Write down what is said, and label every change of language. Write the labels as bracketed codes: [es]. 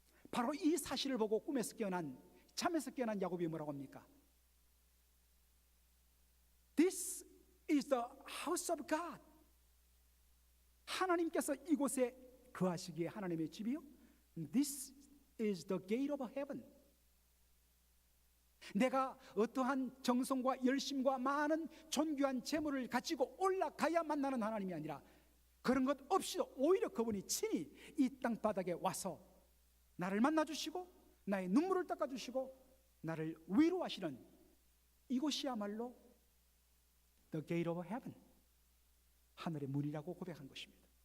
[ko] 바로 이 사실을 보고 잠에서 깨어난 야곱이 뭐라고 합니까? [en] This is the house of God. [ko] 하나님께서 이곳에 거하시기에 하나님의 집이요. [en] This is the gate of heaven. [ko] 내가 어떠한 정성과 열심과 많은 존귀한 재물을 가지고 올라가야 만나는 하나님이 아니라 그런 것 없이도 오히려 그분이 친히 이 땅바닥에 와서 나를 만나주시고 나의 눈물을 닦아주시고 나를 위로하시는 이곳이야말로 [en] The gate of heaven, [ko] 하늘의 문이라고 고백한 것입니다.